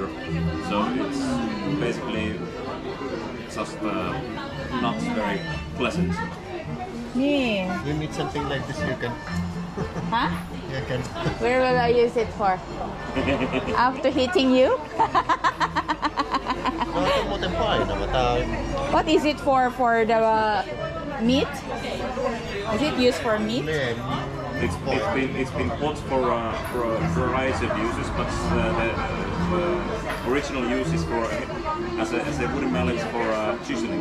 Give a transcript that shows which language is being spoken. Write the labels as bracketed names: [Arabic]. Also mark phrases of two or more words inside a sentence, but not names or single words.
[English] So it's basically just not very pleasant. Yeah. You need something like this, you can. Huh? You can. Where will I use it for? After hitting you? No, [Finnish] ito muuten painava. Tää [English] What is it for? For the meat? Is it used for meat? It's been bought for a variety of uses, but the original use is for as a wooden mallet for chiseling.